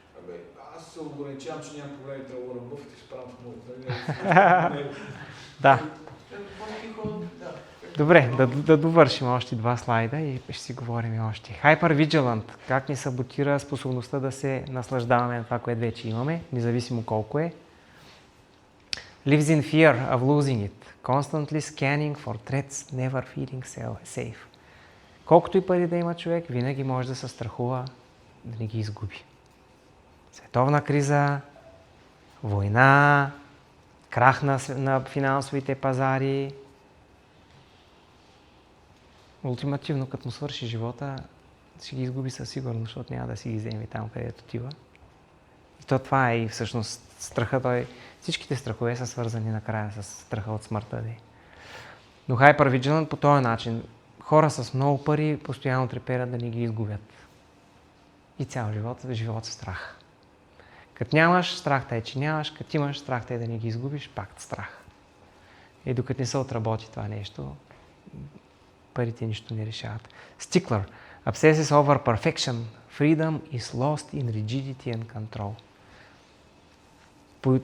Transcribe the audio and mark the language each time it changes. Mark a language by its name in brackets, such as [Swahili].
[Bulgarian] Абе, аз се ограничавам, че нямам проблеми да Уорън Бъфет и справям в моята. Да. Да. Добре, да довършим още 2 слайда и ще си говорим още. [English] Hypervigilant. [Bulgarian] Как ни саботира способността да се наслаждаваме на това, което вече имаме, независимо колко е. [English] Lives in fear of losing it. Constantly scanning for threats, never feeling safe. [Bulgarian] Колкото и пари да има човек, винаги може да се страхува да не ги изгуби. Световна криза, война, крах на финансовите пазари. Ултимативно, като му свърши живота, ще ги изгуби със сигурност, защото няма да си ги вземе там, където отива. И то това е и всъщност страха, всичките страхове са свързани накрая с страха от смъртта. Но hypervigilant по този начин. Хора с много пари постоянно треперят да не ги изгубят. И цял живот с страх. Като нямаш, страхта е, че нямаш. Като имаш, страхта е да не ги изгубиш, пак страх. И докато не се отработи това нещо, парите нищо не решават. [English] Stickler. Obsesses over perfection. Freedom is lost in rigidity and control.